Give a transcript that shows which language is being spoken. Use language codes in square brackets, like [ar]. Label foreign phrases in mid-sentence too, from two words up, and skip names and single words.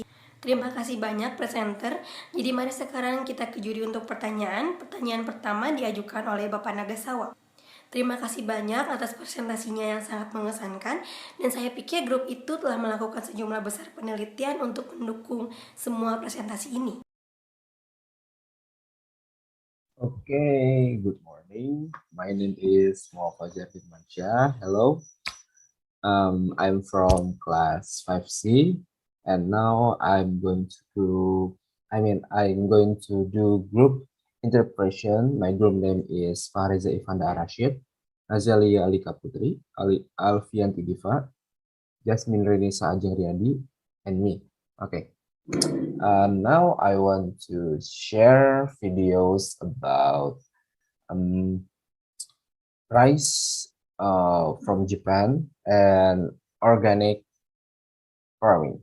[id] Terima kasih banyak presenter. Jadi mari sekarang kita ke juri untuk pertanyaan. Pertanyaan pertama diajukan oleh Bapak Nagasawa. Terima kasih banyak atas presentasinya yang sangat mengesankan. Dan saya pikir grup itu telah melakukan sejumlah besar penelitian untuk mendukung semua presentasi ini. [en] Okay, good morning. My name is Muhamad Firmansyah. Hello. I'm from class 5C, and now I'm going to do group interpretation. My group name is Fahreza Ichvanda Al-Rasyid, Nazelia Allikka Putri, Alvianti Diva, Jasmine, Renissa, Ajeng, Riyadi, and me. Okay. Now I want to share videos about rice from Japan and organic farming.